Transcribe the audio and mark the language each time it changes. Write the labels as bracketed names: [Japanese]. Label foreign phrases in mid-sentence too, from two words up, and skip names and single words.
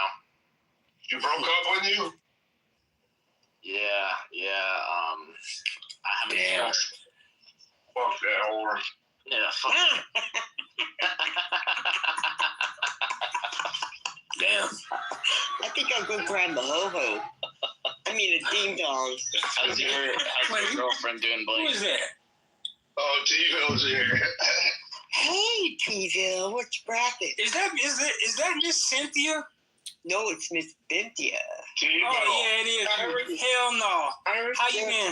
[English] She broke up with you? Yeah. I haven't. Damn. Fuck that whore. Yeah, fuck. Damn. I think I'll go grab a ho-ho. I mean a ding-dong. How's your girlfriend doing, Blake? Who is that? Oh, T-Bill's here. Hey, T-Bill, what's bracket? Is that Miss Cynthia? No, it's Miss Cynthia. T-Bill. Oh yeah, it is. Hell no. How you been?